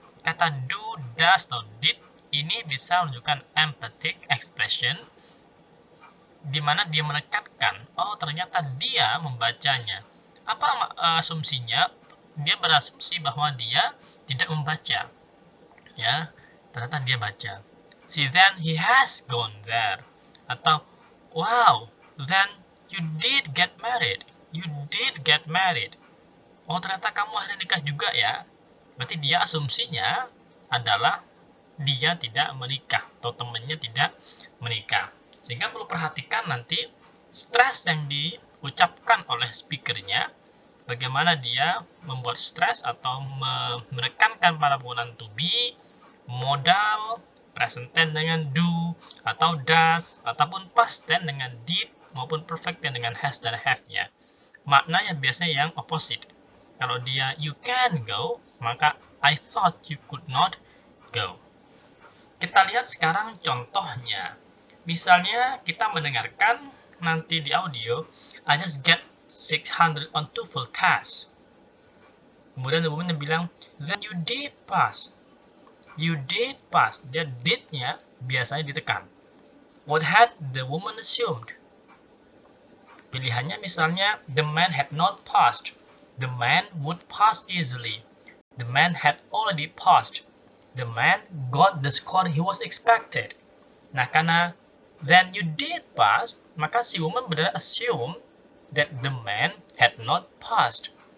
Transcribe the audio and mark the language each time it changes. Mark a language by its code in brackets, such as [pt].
[id] Kata do, does, atau did ini bisa menunjukkan emphatic expression di mana dia menekankan, oh ternyata dia membacanya. Apa asumsinya? Dia berasumsi bahwa dia tidak membaca. Ya, ternyata dia baca. [en] See, then he has gone there. [id] Atau, [en] wow, then you did get married. You did get married. [id] Oh, ternyata kamu akhirnya nikah juga ya. Berarti dia asumsinya adalah dia tidak menikah atau temannya tidak menikah. Sehingga perlu perhatikan nanti stres yang diucapkan oleh speakernya, bagaimana dia membuat stres atau menekankan pada penggunaan to be, modal, present tense dengan do atau does, ataupun past tense dengan did maupun perfect tense dengan has dan have-nya. Maknanya biasanya yang opposite. Kalau dia [en] you can go, [id] maka [en] I thought you could not go. [id] Kita lihat sekarang contohnya. Misalnya kita mendengarkan nanti di audio, [en] I just get 600 on TOEFL test. [id] Kemudian [en] the woman [id] bilang, [en] then you did pass. You did pass. [id] Dia did-nya biasanya ditekan. [en] What had the woman assumed? [id] Pilihannya misalnya, [en] the man had not passed. The man would pass easily. The man had already passed. The man got the score he was expected. [id] Nah, karena [en] then you did pass, [id] maka si [en] woman [id] benar [en] assume that the man had not passed.